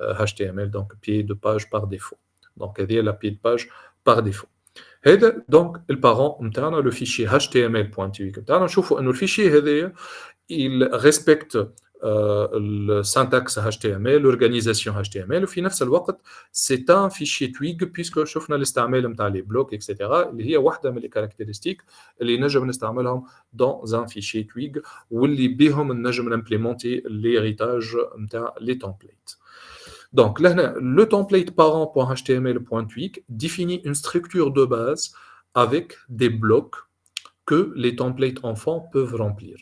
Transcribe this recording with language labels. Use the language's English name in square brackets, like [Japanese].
[French] HTML donc pied de page par défaut donc هذه la pied de page par défaut هذا donc le parent نتاعنا le fichier html.twig نتاعنا [Arabic] نشوفوا انه الفيشي هذا [French] il respecte le syntaxe HTML, l'organisation HTML, [Arabic] وفي نفس الوقت [French] c'est un fichier twig puisque [Arabic] شفنا الاستعمال نتاع [French] les blocs etc. [Arabic] اللي هي واحدة من [French] les caractéristiques [Arabic] اللي نجم نستعملهم [French] dans un fichier twig [Arabic] واللي بهم نجم نimplémenter l'héritage نتاع les templates. [French] Donc, là, le template parent.html.tweak définit une structure de base avec des blocs que les templates enfants peuvent remplir.